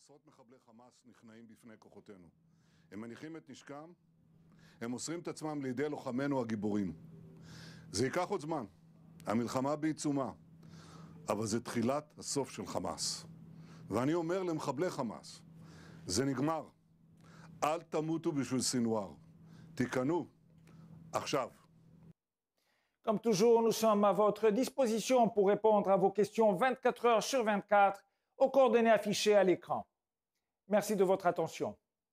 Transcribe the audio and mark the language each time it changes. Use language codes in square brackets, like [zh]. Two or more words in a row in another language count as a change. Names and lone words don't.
[he] הם מניחים את נשקם, הם מוסרים את עצמם לידי לוחמינו הגיבורים. זה ייקח עוד זמן, המלחמה בעיצומה, אבל זה תחילת הסוף של חמאס. ואני אומר למחבלי חמאס, זה נגמר. אל תמותו בשביל סינואר. תיכנו עכשיו. [fr] Comme toujours, nous sommes à votre disposition pour répondre à vos questions 24 heures sur 24 aux coordonnées affichées à l'écran. Merci de votre attention.